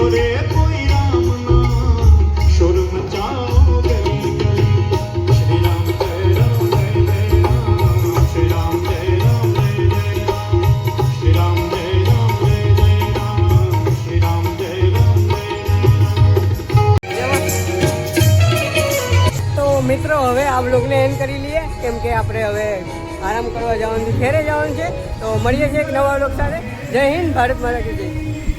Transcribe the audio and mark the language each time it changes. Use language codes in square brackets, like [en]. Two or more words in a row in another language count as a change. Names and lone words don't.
[hi] रे कोई राम नाम, शोर मचाओ गली गली, श्री राम जय राम जय जय राम, श्री राम जय राम जय जय राम, श्री राम जय राम जय जय राम, श्री राम जय राम जय जय. [gu] તો મિત્રો હવે આ બ્લોગને એન્ડ કરી લઈએ, કેમ કે આપણે હવે આરામ કરવા જવાનું છે, ઘેરે જવાનું છે. તો મળીએ છીએ એક નવા બ્લોગ સાથે. [hi] जय हिन्द, भारत माता की जय.